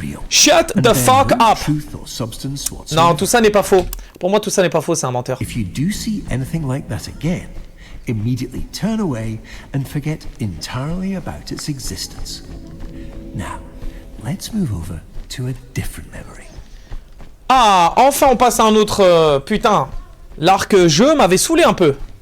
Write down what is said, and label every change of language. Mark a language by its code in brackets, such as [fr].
[en] Shut the fuck up! [fr] Non, tout ça n'est pas faux. Pour moi, tout ça n'est pas faux, c'est un menteur. [en] If you do see anything like that again, immediately turn away and forget entirely about its existence. Now, let's move over to a different memory. [fr] Ah, enfin on passe à un autre... putain, l'arc jeu m'avait saoulé un peu.